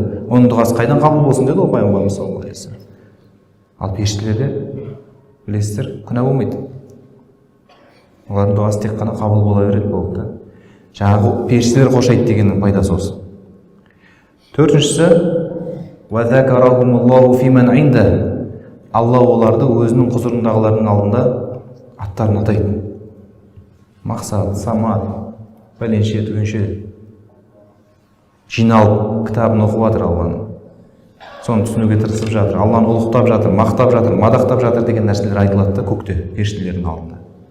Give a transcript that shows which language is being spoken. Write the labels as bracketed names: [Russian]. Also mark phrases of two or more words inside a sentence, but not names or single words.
[Kazakh] Оның дұғасы қайдан қабыл болсын деді ол пайғамбарымыз [Arabic] صلى الله عليه وسلم. [Kazakh] Ал періштелерде білесіздер, күнә болмайды. Олардың дұғасы тек қана қабыл бола береді болды. Жаңағы періштелер қошайды дегеннің пайдасы осы. Төртіншісі, [Arabic] وَذَكَرَهُمُ فِي مَنْ عِنْدَهُ. [Kazakh] Алла оларды өзінің құзырындағылардың алдында аттарын атайды. Мақсат, Самат, бәленше, түгенше жиналып кітабын оқып жатыр Алланың. Соны түсінуге тырысып жатыр. Алланы ұлықтап жатыр, мақтап жатыр, мадақтап жатыр деген нәрселер айтылады да көкте, періштелердің алдында.